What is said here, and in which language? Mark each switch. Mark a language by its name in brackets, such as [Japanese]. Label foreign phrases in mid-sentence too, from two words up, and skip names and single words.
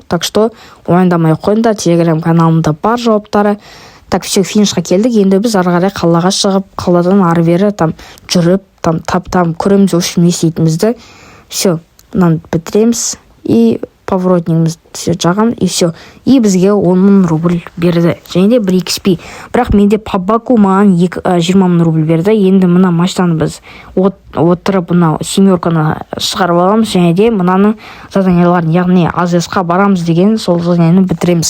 [Russian] Так что [Kazakh] уайымдамай қойыңдар, Telegram каналымда бар жауаптары. [Russian] Так, все, [Kazakh] финишқа келдік. Енді біз ары қарай қалаға шығып, қаладан ары бері жүріп, көреміз өшім не істейтінімізді. Все, мынаны бітіреміз и поворотнигімізді жағам, [Russian] и все. [Kazakh] И бізге 10 000 рубль берді. Және де 1 XP. Бірақ менде [Russian] по баку [Kazakh] маған 20 000 рубль берді. Енді мына машинаны біз отырып мына семерканы шығарып аламыз, және де мынаның заданияларын, яғни АЗС-қа барамыз деген сол заданияны бітіреміз.